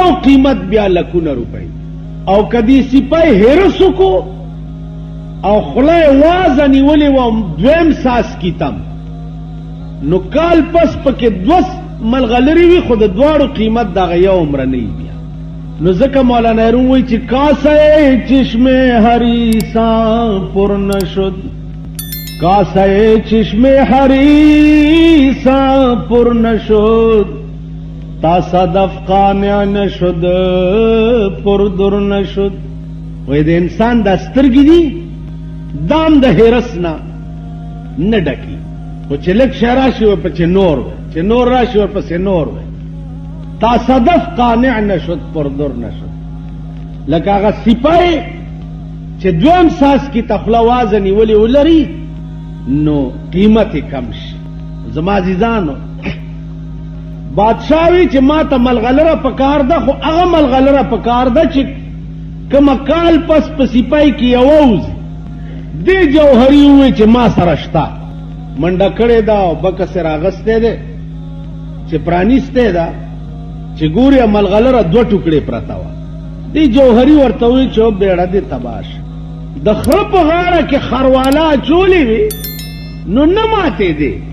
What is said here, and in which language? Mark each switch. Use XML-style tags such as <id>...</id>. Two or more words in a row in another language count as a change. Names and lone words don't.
<ps>قیمت بیا لکونه روپۍ او که دې سپای حرس وکړو او خوله یې وازه نیولې وه دویم ساس کې تم نو کال پس پکې 2 ملغلرې وي خو د دواړو قیمت د هغه یو عمره نه وي بیا نو ځکه مولانا روم وایي چې</ps> <fa>کاسه چشم حریصاں پر نشد کاسه چشم حریصاں پر نشد تا صدف قانع نشد پر در نشد</fa> <ps>وایي د انسان دا سترګې دي دام د حرس نه ډکي خو چې لږ شی راشي ورپسې نور وی چې نور راشي ورپسې نور وی</ps> <fa>تا صدف قانع نشد پر در نشد</fa> <ps>لکه هغه سپای چې دویم ساس کې تخله وازه نیولې ولري نو قیمت یې کم شي زما عزیزانو بادشاه وی چې ما ته ملغلره پکار ده خو هغه ملغلره پکار ده چې کومه کال پس په سپای کې یوه وځي دې جوهري ووی چې ما سره شته منډه کړې ده او بکس یې راغستی دی چې پرانیستی ده چې ګورې ملغلره 2 ټوکړې پرته وه دې جوهري ورته ووی چې بیړه دې تباه شه د خره په غاړه کې خروالا اچولې وي نو نه ماتېدې</ps>